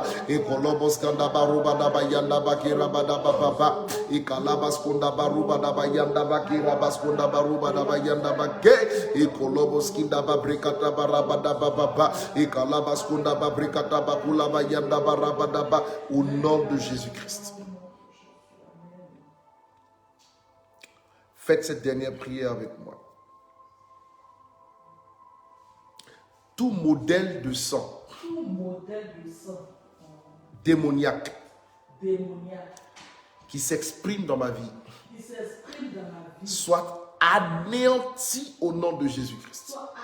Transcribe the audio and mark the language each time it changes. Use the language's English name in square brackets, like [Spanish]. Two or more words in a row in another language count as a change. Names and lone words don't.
[French] Ikolobos kanda baruba daba yanda bakira daba baba. Ikalabas kunda baruba daba yanda bakira baskunda baruba daba yanda bake. Ikolobos kinda babrikata baraba daba baba. Ikalabas kunda babrikata bakula bayanda baraba daba. Au nom de Jésus-Christ. Faites cette dernière prière avec moi. Tout modèle de sang, démoniaque, qui s'exprime dans ma vie, soit anéanti au nom de Jésus-Christ.